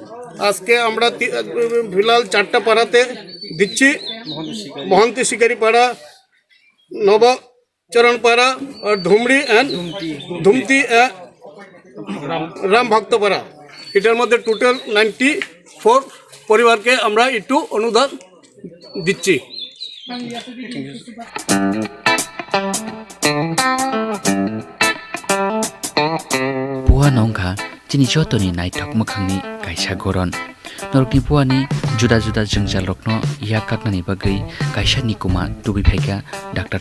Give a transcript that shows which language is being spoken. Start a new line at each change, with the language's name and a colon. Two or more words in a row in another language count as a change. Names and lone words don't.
Bangla: আজকে আমরা ফিলহাল 4টা পাড়াতে দিচ্ছি, মহন্তি শিকারি পাড়া, নবচরণ পাড়া আর ধুমতি রাম ভক্ত পাড়া। এটার মধ্যে টোটাল 94 পরিবারকে আমরা একটু অনুদান দিচ্ছি।
Kok Borok: Puha nongkha chini jotoni naitok mokhangni kaisa goron norokni puani juda juda jengjal rokno ya kaknani bagui kaisa nikuma tubi phaika Dr.